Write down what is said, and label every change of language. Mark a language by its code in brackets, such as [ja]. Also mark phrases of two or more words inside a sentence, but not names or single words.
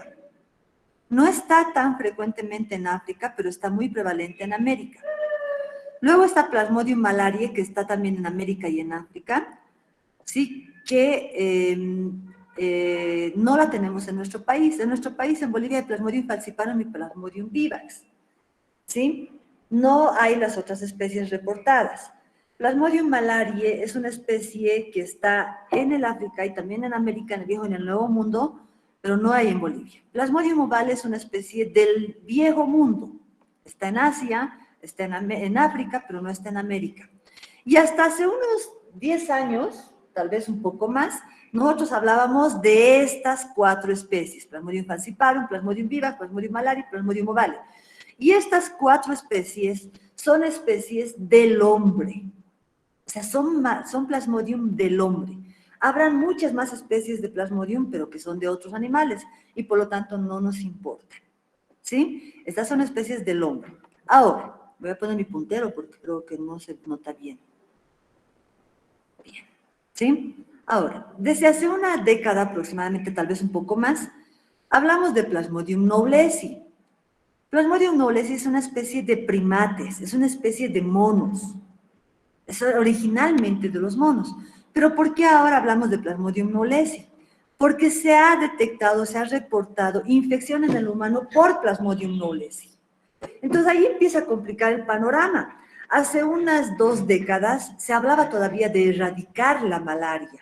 [es] No está tan frecuentemente en África, pero está muy prevalente en América. Luego está Plasmodium malariae, que está también en América y en África, sí, que no la tenemos en nuestro país. En nuestro país, en Bolivia, hay Plasmodium falciparum y Plasmodium vivax, ¿sí? No hay las otras especies reportadas. Plasmodium malariae es una especie que está en el África y también en América, en el Viejo y en el Nuevo Mundo, pero no hay en Bolivia. Plasmodium ovale es una especie del Viejo Mundo. Está en Asia, está en África, pero no está en América. Y hasta hace unos 10 años, tal vez un poco más, nosotros hablábamos de estas 4 especies: Plasmodium falciparum, Plasmodium vivax, Plasmodium malariae, Plasmodium ovale. Y estas 4 especies son especies del hombre. O sea, son Plasmodium del hombre. Habrán muchas más especies de Plasmodium, pero que son de otros animales, y por lo tanto no nos importa. ¿Sí? Estas son especies del hombre. Ahora, voy a poner mi puntero porque creo que no se nota bien. Bien. ¿Sí? Ahora, desde hace una década aproximadamente, tal vez un poco más, hablamos de Plasmodium knowlesi. Plasmodium knowlesi es una especie de primates, es una especie de monos. Es originalmente de los monos. Pero ¿por qué ahora hablamos de Plasmodium knowlesi? Porque se ha detectado, se ha reportado infección en el humano por Plasmodium knowlesi. Entonces ahí empieza a complicar el panorama. Hace unas 2 décadas se hablaba todavía de erradicar la malaria.